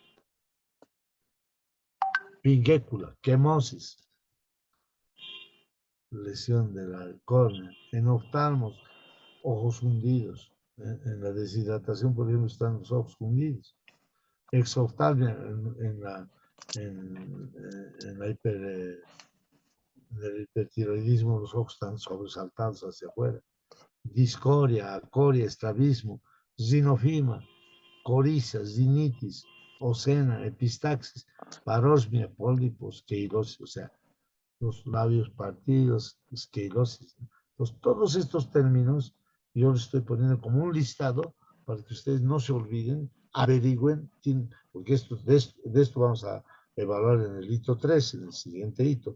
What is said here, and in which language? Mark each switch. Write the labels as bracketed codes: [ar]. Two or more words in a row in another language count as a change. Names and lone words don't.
[es] Pinguécula, quemosis, lesión de la córnea, en oftalmos, ojos hundidos. En la deshidratación, por ejemplo, están los ojos hundidos. Exoftalmia en la del hipertiroidismo, los ojos están sobresaltados hacia afuera. Discoria, acoria, estrabismo, zinofima, coriza, zinitis, ocena, epistaxis, parosmia, pólipos, queirosis, o sea, los labios partidos, esclerosis. Entonces, todos estos términos yo los estoy poniendo como un listado para que ustedes no se olviden, averigüen, porque de esto vamos a evaluar en el hito 3, en el siguiente hito.